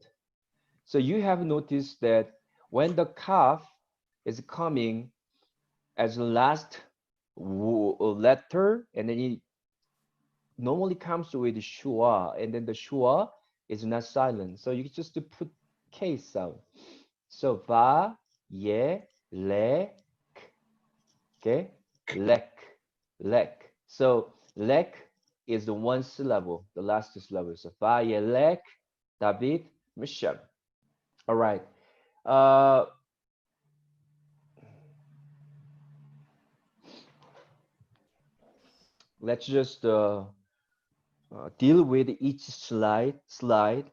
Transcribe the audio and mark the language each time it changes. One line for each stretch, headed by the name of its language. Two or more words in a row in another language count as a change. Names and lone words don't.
English: So you have noticed that when the kaf is coming as the last letter, and then it normally comes with the shua, and then the shua is not silent. So you just to put k sound. So va, ye, le, k. Okay, lek, lek. So lek is the one syllable, the last syllable. So va, ye, lek, David, Misham. All right. Let's just deal with each slide.